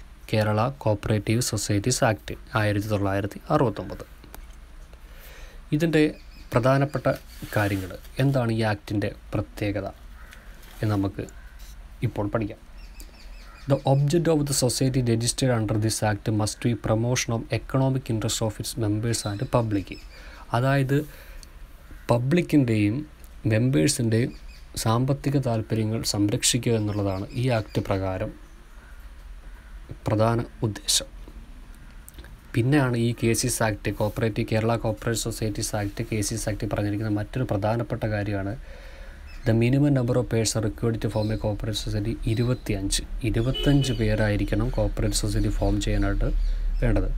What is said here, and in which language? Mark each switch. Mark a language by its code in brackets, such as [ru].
[ml] Kerala cooperative societies act 1969. ഇതിൻ്റെ പ്രധാനപ്പെട്ട കാര്യങ്ങൾ എന്താണ്, ഈ ആക്ടിൻ്റെ പ്രത്യേകത എന്ന് നമുക്ക് ഇപ്പോൾ പഠിക്കാം. [en] The object of the society registered under this act must be promotion of economic interest of its members and public. [ml] അതായത് പബ്ലിക്കിൻ്റെയും മെമ്പേഴ്സിൻ്റെയും സാമ്പത്തിക താല്പര്യങ്ങൾ സംരക്ഷിക്കുക എന്നുള്ളതാണ് ഈ ആക്ട് പ്രകാരം പ്രധാന ഉദ്ദേശം. പിന്നെയാണ് ഈ KCS act, Kerala cooperative societies act, KCS act പറഞ്ഞിരിക്കുന്ന മറ്റൊരു പ്രധാനപ്പെട്ട കാര്യമാണ് [en] the minimum number of person required to form a cooperative society [ml] 25 പേരായിരിക്കണം cooperative society form ചെയ്യാനായിട്ട് വേണ്ടത്.